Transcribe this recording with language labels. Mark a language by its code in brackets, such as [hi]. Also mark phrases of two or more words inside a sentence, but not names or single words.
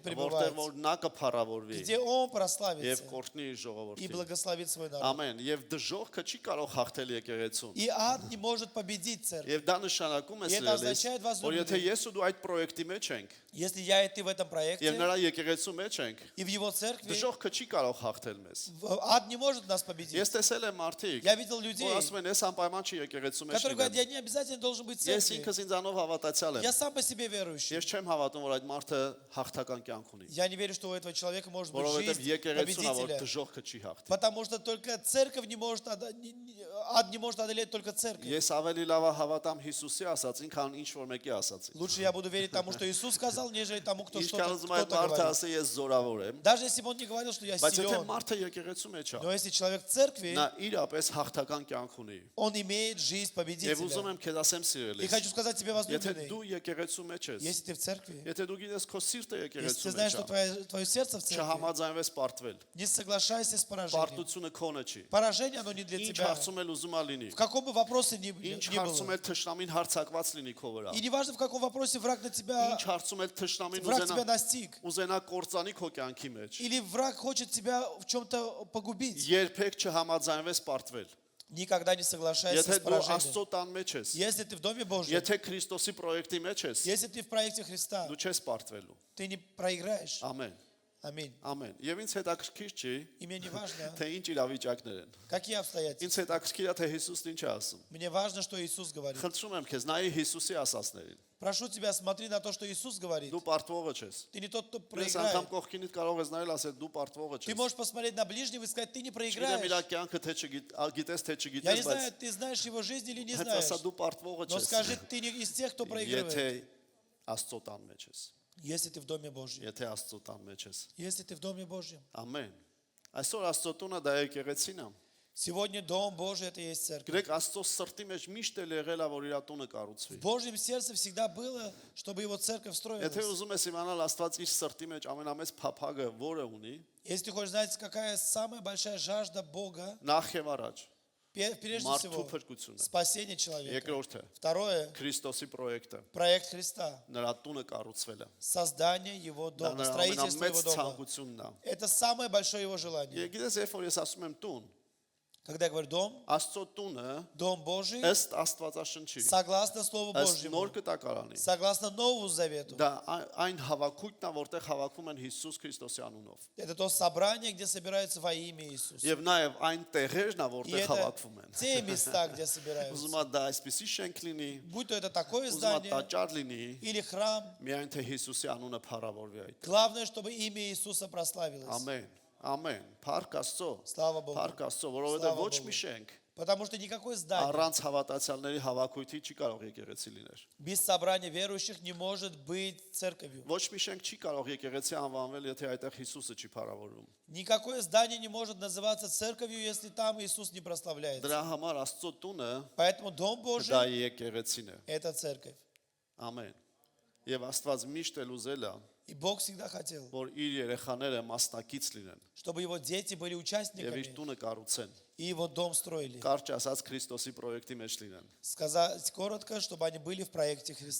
[hy] որտեղ [ru] пребывать, [hy] որ նա կփառավորվի [ru] где он [hy] եւ [ru] прославится [hy] կորտնի իր [ru] и [hy] ժողովրդին։ [ru] благословит свой народ. [hy] Ամեն։ Եվ դժողքը չի կարող հաղթել եկեղեցուն։ [ru] И ад не может победить церковь. [hy] Եվ դա նշանակում է Եվ դա սիրելիս, [ru] означает, [hy] որ [ru] возлюбленный, [hy] եթե ես ու դու այդ պրոյեկտի մեջ ենք [ru] Если я и ты в этом [hy] եւ [ru] проекте [hy] նրա եկեղեցու մեջ ենք, [ru] и в его церкви, [hy] դժողքը չի կարող հաղթել մեզ։ [ru] ад не может нас победить. [hy] Ես տեսել եմ մարդիկ, [ru] Я видел людей, [hy] որ ասում են, ես անպայման չի եկեղեցու մեջ [ru] которые говорят, [hy] լինեմ։ [ru] я не обязательно должен быть в [hy] Ես [ru] церкви. [hy] ինքս ինձանով հավատացյալ եմ։ [ru] Я сам по себе верующий. [hy] Ես չեմ հավատում, որ այդ մարդը հաղթական կյանք ունի, [ru] Я не верю, что у этого человека может быть [hy] որովհետեւ [ru] жизнь [hy] եկեղեցուն ա, որ [ru] победителя. [hy] դժողքը չի հաղթի։ [ru] Потому что только церковь не может, ад не может одолеть только церковь. [hy] Ես ավելի լավ է հավատամ Հիսուսի ասածին, քան ինչ որ մեկի ասածին։ [ru] Лучше я буду верить тому, что Иисус сказал, нежели тому, кто [hy] Ինչքան ուզում այդ [ru] кто-то [hy] մարդը [ru] говорит. [hy] ասի ես զորավոր եմ, [ru] Даже если бы он не говорил, что я [hy] բայց եթե [ru] силен, [hy] մարդը եկեղեցու մեջ է, [ru] но если человек в церкви, [hy] նա իրապես հաղթական կյանք ունի։ [ru] он имеет жизнь [hy] Եվ уզում [ru] победителя. [hy] եմ քեզ ասեմ [ru] И [hy] սիրելիս, [ru] хочу сказать тебе, [hy] եթե [ru] возлюбленный, [hy] դու եկեղեցու մեջ ես, [ru] если ты в церкви, [hy] եթե дու գիտես քո սիրտը [ru] если [hy] եկեղեցու [ru] ты [hy] մեջ [ru] знаешь, что [hy] է, [ru] твое сердце в церкви, [hy] չհամաձայնվես պարտվել։ [ru] не соглашайся с поражением. [hy] Պարտությունը քոնը չի։ [ru] Поражение, оно не для [hy] Ինչ [ru] тебя. [hy] հարցում էլ ուզում ա լինի։ [ru] В каком бы вопросе ни [hy] Ինչ [ru] было. [hy] հարցում էլ թշնամին հարցակված լինի քո վրա։ [ru] И не важно, в каком вопросе враг на тебя, [hy] Ինչ հարցում էլ թշնամին [ru] враг тебя настиг. [hy] ուզենա կործանի քո կյանքի մեջ։ [ru] Или враг хочет тебя в чем-то погубить. [hy] Երբեք չհամաձայնվես պարտվել։ [ru] Никогда не соглашайся [hy] Եթե [ru] с [hy] դու [ru] поражением. [hy] Աստծո տան մեջ ես, [ru] Если ты в Доме Божьем, [hy] եթե Քրիստոսի պրոյեկտի մեջ ես, [ru] если ты в проекте Христа, [hy] դու չես պարտվելու։ [ru] ты не проиграешь. [hy] Ամեն։ [ru] Аминь. [hy] Ամեն։ Եվ ինձ հետաքրքիր չի, [ru] И мне не важно, [hy] թե ինչ իրավիճակներ են։ [ru] какие обстоятельства. [hy] Ինձ հետաքրքիր է թե Հիսուսն ինչ է ասում։ [ru] Мне важно, что Иисус говорит. [hy] Խնդրում եմ քեզ, նայի Հիսուսի ասածներին։ [ru] Прошу тебя, смотри на то, что Иисус говорит. [hy] Դու պարտվողը չես։ [ru] Ты не тот, кто [hy] Ես անգամ [ru] проиграет. [hy] կողքինիդ կարող ես նայել ասել դու պարտվողը [ru] Ты [hy] չես։ [ru] можешь посмотреть на ближнего и сказать, ты не [hy] Չգիտեմ իր [ru] проиграешь. [hy] կյանքը թե գիտես թե [ru] Я не [hy] չգիտես, բայց [ru] знаю, ты знаешь его жизнь или не [hy] հենց [ru] знаешь. [hy] ասա դու պարտվողը [ru] Но [hy] չես։ [ru] скажи, ты не из тех, кто проигрывает. [hy] Եթե Աստծո տան մեջ ես, [ru] Если ты в Доме Божьем. [hy] եթե Աստծո տան մեջ ես։ [ru] Если ты в Доме Божьем. [hy] Ամեն։ Այսօր Աստծո տունը դա եկեղեցին է։ [ru] Сегодня Дом Божий это и есть церковь. [hy] Գրեք Աստծո սրտի մեջ միշտ էլ եղել է որ իր տունը կառուցվի։ [ru] В Божьем сердце всегда было, чтобы его церковь [hy] Եթե [ru] строилась. [hy] ուզում ես իմանալ Աստված իր սրտի մեջ ամենամեծ փափագը որը ունի, [ru] Если ты хочешь знать, какая самая большая жажда Бога, [hy] նախ եւ առաջ [ru] прежде [hy] մարդու [ru] всего, [hy] փրկությունը։ [ru] спасение человека. [hy] Երկրորդը [ru] Второе, [hy] Քրիստոսի պրոյեկտը, [ru] проект Христа. [hy] նրա տունը կառուցվելը։ [ru] Создание его [hy] Դա [ru] дома, [hy] նրա [ru] строительство [hy] ամենամեծ [ru] его дома. [hy] ցանկությունն է։ [ru] Это самое большое его желание. [hy] Գիտես, երբ որ ես ասում եմ տուն, [ru] Когда я говорю дом, [hy] Աստծո տունը [ru] Дом Божий, [hy] ըստ Աստվածաշնչի, [ru] согласно Слову [hy] ըստ [ru] Божьему, [hy] նոր կտակարանի, [ru] согласно Новому Завету. [hy] դա այն հավաքույթն է, որտեղ հավաքում են Հիսուս Քրիստոսի անունով։ [ru] Это то собрание, где собираются во имя Иисуса. [hy] Եվ նաև այն տեղերն է, [ru] И [hy] որտեղ [ru] это [hy] հավաքվում են։ [ru] те места, где [hy] Ուզում [ru] собираются. [hy] է դա այսպեսի շենք լինի, [ru] Будь то это такое [hy] ուզում է [ru] здание [hy] տաճար լինի, [ru] или храм, [hy] միայն թե Հիսուսի անունը փառավորվի այդ։ [ru] главное, чтобы имя Иисуса прославилось. [hy] Ամեն։ Ամեն։ Փառք Աստծո։ [ru] Слава Богу. [hy] Փառք Աստծո, որովհետև [ru] Слава [hy] ոչ [ru] Богу. [hy] մի շենք [ru] Потому что никакое здание [hy] առանց հավատացյալների հավաքույթի չի կարող եկեղեցի լինել։ [ru] без собрания верующих не может быть церковью. [hy] Ոչ մի շենք չի կարող եկեղեցի անվանվել, եթե այդտեղ Հիսուսը չի փառավորվում։ [ru] Никакое здание не может называться церковью, если там Иисус не прославляется. [hy] Դրա համար Աստծո տունը [ru] Поэтому Дом Божий [hy] դա եկեղեցին է։ – [ru] это церковь. [hy] Ամեն։ Եվ Աստված միշտ էլ ուզել է, [ru] И Бог всегда хотел, [hy] որ իր երեխաները մասնակից լինեն [ru] чтобы его дети были [hy] եւ իր [ru] участниками [hy] տունը կառուցեն։ [ru] и его дом строили. [hy] Կարճ ասած Քրիստոսի պրոյեկտի մեջ լինեն։ [ru] Сказать коротко, чтобы они были в проекте Христа.